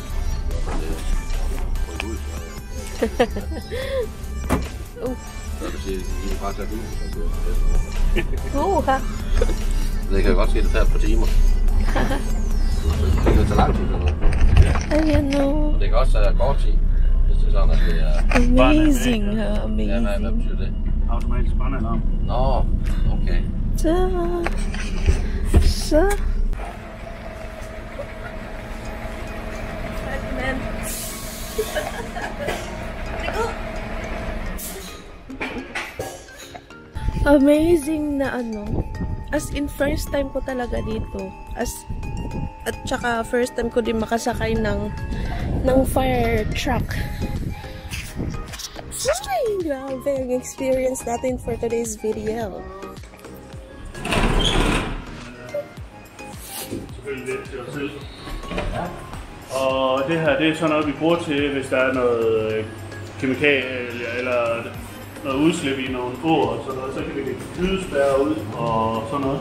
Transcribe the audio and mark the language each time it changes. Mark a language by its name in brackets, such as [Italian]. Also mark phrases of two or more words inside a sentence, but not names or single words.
[Danish] Så kan sige, at I bare tage ud. Det kan godt ske, at det tager et par timer. Det kan tage lang tid eller noget. [English] I don't know. [Danish] Og det kan også tage kort tid, hvis det er sådan, at det er... Amazing, Ja, hvad betyder det? Automatisk brandalarm. Nå, okay. Så. [Filipino] Amazing na ano. [English] As in, first time [Filipino] ko talaga dito. At saka [English] first time [Filipino] ko din makasakay ng [English] fire truck. [Filipino] Ay, grabe ang experience natin [English] for today's video. [Danish] Selvfølgelig lidt til os selv. Og det her, det er sådan noget, vi bruger til, hvis der er noget kemikalie eller noget udslip i nogle åer og sådan noget, så kan vi lægge flydespærrer ud og sådan noget.